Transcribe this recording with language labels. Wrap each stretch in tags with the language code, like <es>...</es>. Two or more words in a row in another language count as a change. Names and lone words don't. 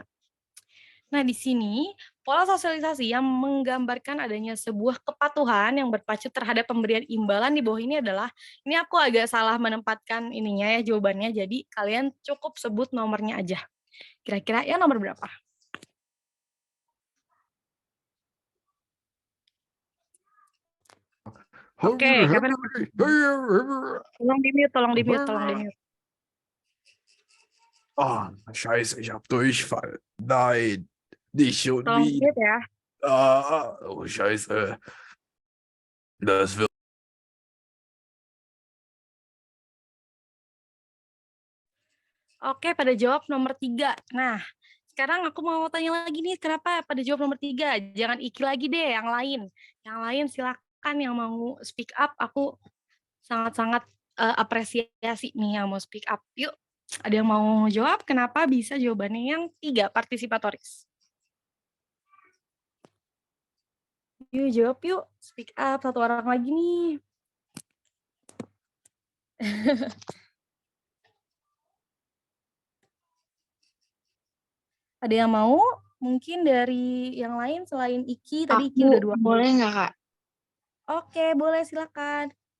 <id>Nah, di sini pola sosialisasi yang menggambarkan adanya sebuah kepatuhan yang berpacu terhadap pemberian imbalan di bawah ini adalah, ini aku agak salah menempatkan ininya ya jawabannya, jadi kalian cukup sebut nomornya aja. Kira-kira yang nomor berapa? Oke, Kevin, tolong di-mute.</id> <de>Ah, scheiße, ich habe Durchfall. Nein, nicht schon</de> <id>Tolong</id> <de>wieder.</de> <id>di-mute ya.</id> <de>Oh, scheiße. Das wird.</de> <id>Oke, pada jawab nomor 3. Nah, sekarang aku mau tanya lagi nih, kenapa pada jawab nomor 3? Jangan Iki lagi deh, yang lain. Yang lain silakan yang mau</id> <en>speak up,</en> <id>aku sangat-sangat apresiasi nih yang mau</id> <en>speak up.</en> <id>Yuk, ada yang mau jawab kenapa bisa jawabannya yang 3, partisipatoris? Yuk jawab yuk,</id> <en>speak up,</en> <id>satu orang lagi nih. Ada yang mau? Mungkin dari yang lain selain Iki, tadi Iki udah 2 kali. Boleh nggak, Kak? Oke, boleh silakan.</id>